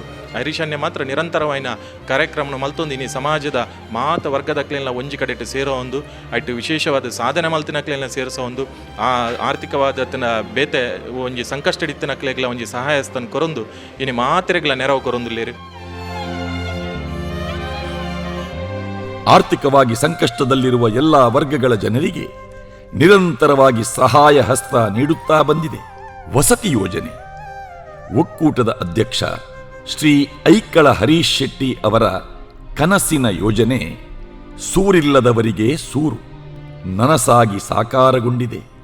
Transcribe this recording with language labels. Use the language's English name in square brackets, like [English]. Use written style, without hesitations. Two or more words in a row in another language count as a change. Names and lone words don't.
[Tulu] ಹರೀಶನ್ಯ ಮಾತ್ರ ನಿರಂತರವಾಯಿನ ಕಾರ್ಯಕ್ರಮ ಮಲ್ತೊಂದಿನಿ ಸಮಾಜದ ಮಾತ ವರ್ಗದಕ್ಲೆಲ್ಲ ಒಂಜಿ ಕಡೆ [Kannada] ಸೇರೋ ಒಂದು ಅಟ್ಟು ವಿಶೇಷವಾದ ಸಾಧನೆ [Tulu] ಮಲ್ತಿನಕ್ಲೆಲ್ಲ [Kannada] ಸೇರಿಸೋ ಒಂದು ಆರ್ಥಿಕವಾದ [Tulu] ಬೇತೆ ಒಂಜಿ ಸಂಕಷ್ಟ ಇತ್ತಿನಕ್ಲೆಗ್ಲ ಒಂಜಿ ಸಹಾಯಸ್ತನ ಕೊರೊಂದು ಇನಿ ಮಾತ್ರೆಗ್ಲ ನೆರವು ಕೊರೊಂದುಲ್ಲೇರು. [Kannada] ಆರ್ಥಿಕವಾಗಿ ಸಂಕಷ್ಟದಲ್ಲಿರುವ ಎಲ್ಲ ವರ್ಗಗಳ ಜನರಿಗೆ ನಿರಂತರವಾಗಿ ಸಹಾಯ ಹಸ್ತ ನೀಡುತ್ತಾ ಬಂದಿದೆ. ವಸತಿ ಯೋಜನೆ ಒಕ್ಕೂಟದ ಅಧ್ಯಕ್ಷ ಶ್ರೀ ಐಕಳ ಹರೀಶ್ ಶೆಟ್ಟಿ ಅವರ ಕನಸಿನ ಯೋಜನೆ ಸೂರಿಲ್ಲದವರಿಗೆ ಸೂರು ನನಸಾಗಿ ಸಾಕಾರಗೊಂಡಿದೆ.